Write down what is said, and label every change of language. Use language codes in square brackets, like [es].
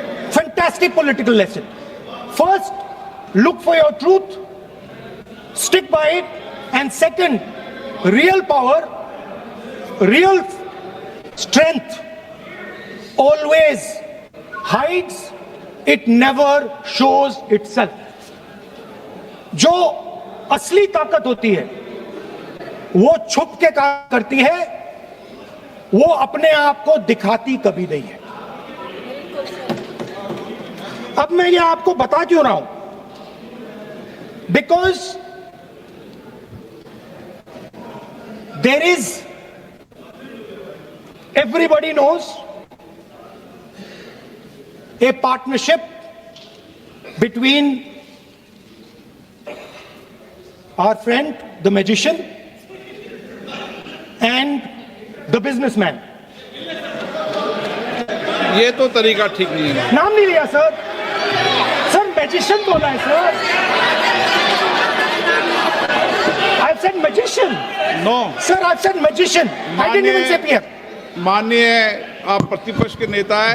[en] Fantastic political lesson. First, look for your truth, stick by it, and second, real power, real strength always hides, it never shows itself. [hi] जो असली ताकत होती है वो छुप के काम करती है, वो अपने आप को दिखाती कभी नहीं है। अब मैं ये आपको बता क्यों रहा हूं? [en] Because there is, everybody knows, a partnership between our friend the magician and the businessman. [hi] ये तो तरीका ठीक नहीं है। नाम नहीं लिया सर, सर मैजिशियन बोला है sir. [en] I've said magician. No, Sir, I've said magician. I didn't even say PM. [hi] माननीय आप प्रतिपक्ष के नेता है,